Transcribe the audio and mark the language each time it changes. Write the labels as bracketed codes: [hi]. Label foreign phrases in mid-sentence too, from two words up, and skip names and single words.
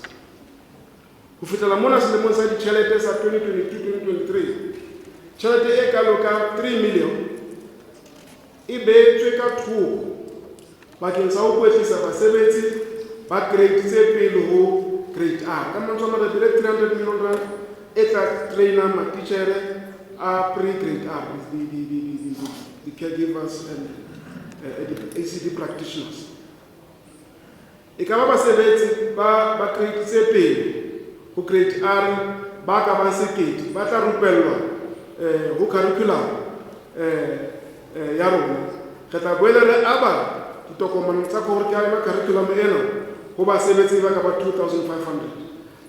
[st] Ho fihlela mona selemong sa ditjhelete sa 2022-2023, tjhelete e kalo ka 3 million e behetswe ka thoko bakeng sa ho kwetlisa basebetsi ba grade tse pele ho grade R. Ka mantswe a mang re 300 million rand e tla trainer matitjhere a pre-grade R, [en] the caregivers and the ECD practitioners. [st] E ka ba basebetsi ba grade tse pele ho grade R ba ka ba sekete ba tla rupellwa ho curriculum ya rona. Re tla boela re aba ditokomane tsa curriculum ena ho basebetsi ba ka ba 2,500.